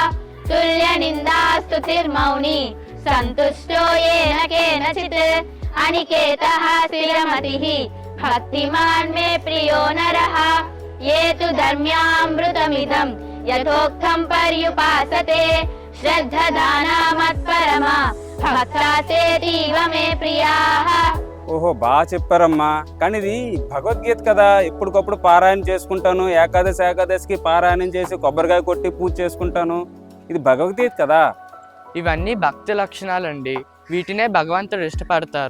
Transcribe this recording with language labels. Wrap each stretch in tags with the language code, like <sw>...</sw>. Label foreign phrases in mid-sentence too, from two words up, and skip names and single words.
<sa>तुल्यनिन्दास्तुतिर्मौनी सन्तुष्टो येन केनचित् अनिकेतः स्थिरमतिः भक्तिमान् मे प्रियो नरः ये तु धर्म्यामृतमिदं यथोक्तं पर्युपासते श्रद्धदाना मत्परमा భక్తాసేతీవ మే ప్రియాః.</sa> <te>ఓహో బాగా చెప్పారమ్మా, కానీ ఇది భగవద్గీత కదా, ఎప్పటికప్పుడు పారాయణ చేసుకుంటాను, ఏకాదశికి పారాయణం చేసి కొబ్బరికాయ కొట్టి పూజ చేసుకుంటాను, ఇది భగవద్గీత కదా. ఇవన్నీ భక్తి లక్షణాలండి, వీటినే భగవంతుడు ఇష్టపడతారు.</te>